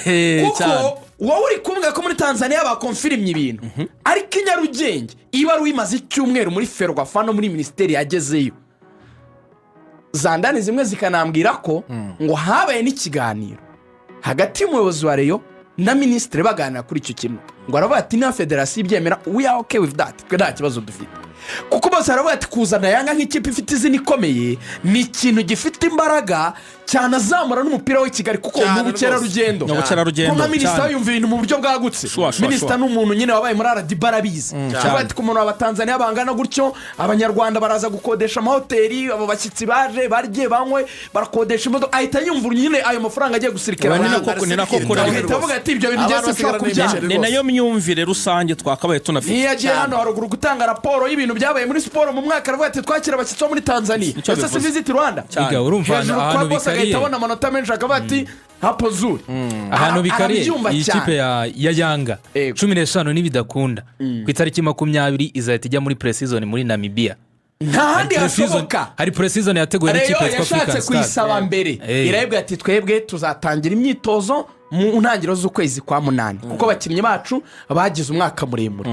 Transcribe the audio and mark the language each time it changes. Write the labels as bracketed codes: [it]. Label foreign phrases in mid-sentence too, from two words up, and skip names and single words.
[rw] Kuko wowe uri kumwe ko muri Tanzania bakonfirimye ibintu ariko inyarugenge ibaruwa imaze icyumweru muri Ferwafa no muri ministeri yagezeyo. ZANDAN zimwe zikanambwira ko ngo habaye n'ikiganiro hagati y'umuyobozi wa Rayon na ministre baganira kuri icyo kintu ngo aravuga ati na federation ibyemera [en] we are okay with that, [rw] twe nta kibazo dufite. Kuko bose aravuga ati kuzana Yanga nk'ikipe ifite izina ikomeye ni ikintu gifite imbaraga cyane azamura n'umupira w'i Kigali kuko mu bukerarugendo nka minisita yumva ibintu mu buryo bwagutse. Minisita n'umuntu nyine wabaye muri RDB arabizi cyangwa ati ku muntu w'Abatanzania bangana gutyo abanyarwanda baraza gukodesha amahoteli abo bashyitsi baje barye banywe barakodesha imodoka ahita yumva nyine ayo mafaranga agiye gusirikira ni nako avuga ati ibyo bintu byose ushobora kubyara. Ni nayo myumvire rusange twakabaye tunafite. Niyagiye hano haruguru gutanga raporo y'ibintu byabaye muri siporo mu mwaka aravuga ati twakira abashyitsi bo muri Tanzania ese si visit Rwanda urumva ahantu bikariye abona amanota menshi akavuga ati [sw] hapo zuri [rw] ahantu bikariye iyi kipe ya Yanga 15 n'ibidakunda ku itariki 20 izahita ijya muri pre-season muri Namibia. Ntahandi hashoboka hari pre-season yateguwe n'ikipe ya Africa yashatse kwisaba mbere irayibwa ati twebwe tuzatangira imyitozo mu ntangiriro z'ukwezi kwa 8 kuko abakinnyi bacu bagize umwaka muremure.